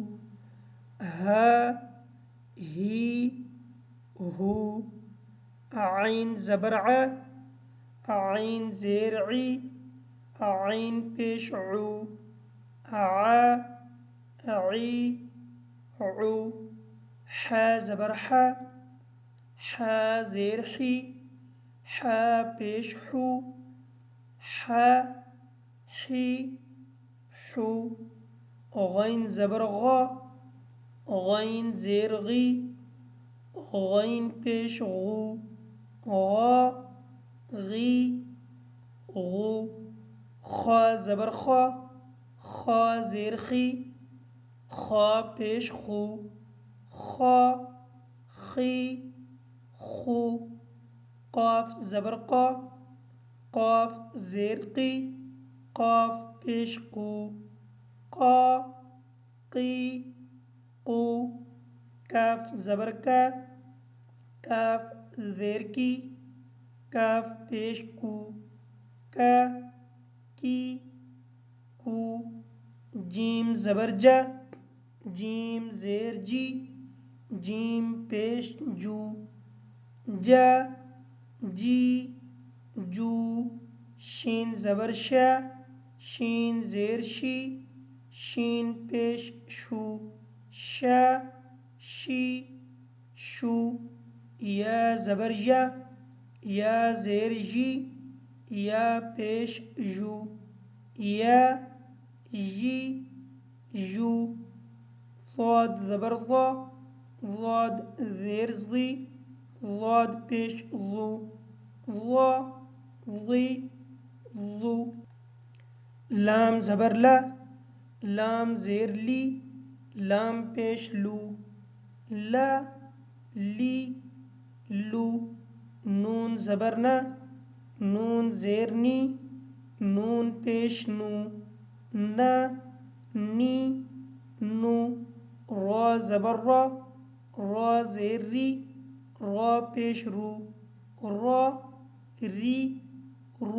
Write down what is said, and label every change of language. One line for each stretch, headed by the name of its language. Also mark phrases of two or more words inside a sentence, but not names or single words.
Urdu: ہا، ہی، ہو، عین زبر ع، عین زیر عی، عین پیش عو، ع، عی، عو، ح زبر ح، ح زیر حی، ح پیش حو، ح، حی، حو، غین زبر غا، غین زیر غی، غین پیش غو، غا، غی، غو، خا زبر خا، خا زیر خی، خا پیش خو، خا، خی، خو، قاف زبر قا، قاف زیر قی، قاف پیش قو، قا، قی، قو، کاف زبر کا، کاف زیر کی، کاف پیش کو، کا، کی، کو، جیم زبر جا، جیم زیر جی، جیم پیش جو، جا، جی، جو، شین زبر شا، شین زیر شی، شین پیش شو، شا، شی، شو، یا زبر یا، یا زیر یی، یا پیش یو، یا، یی، یو، ضاد زبر ضا، ضاد زیر ضی، ضاد پیش ضو، ضا، ضی، ضو، لام زبر لا، لام زیر لی، لام پیش لو، لا، لی، لو، نون زبر نا، نون زیر نی، نون پیش نو، نا، نی، نو، را زبر را، را زیر ری، را پیش رو، را ری رو.